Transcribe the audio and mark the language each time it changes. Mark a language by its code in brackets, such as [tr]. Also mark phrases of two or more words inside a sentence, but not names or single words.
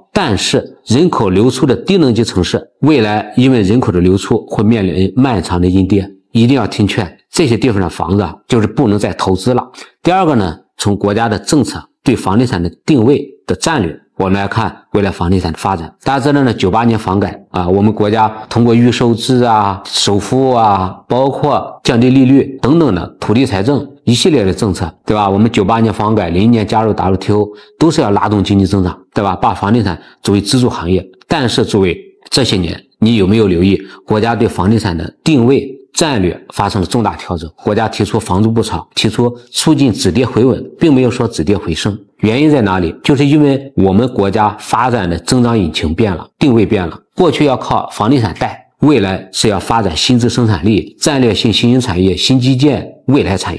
[zh] 但是人口流出的低能級城市，未來因為人口的流出會面臨漫長的陰跌，一定要聽勸，這些地方的房子就是不能再投資了。第二個呢，從國家的政策對房地產的定位的戰略，我們來看未來房地產的發展。大家知道呢，98年房改啊，我們國家通過預售制啊、首付啊，包括降低利率等等的土地財政， 一系列的政策，对吧？我们98年房改，01年加入 WTO， 都是要拉动经济增长，对吧？把房地产作为支柱行业。但是诸位，这些年你有没有留意国家对房地產的定位戰略發生了重大調整？國家提出房住不炒，提出促進止跌回穩，並沒有說止跌回升。原因在哪裡？就是因為我們國家發展的增長引擎變了，定位變了。過去要靠房地產帶，未來是要發展新質生產力、戰略性新興產業、新基建、未來產業。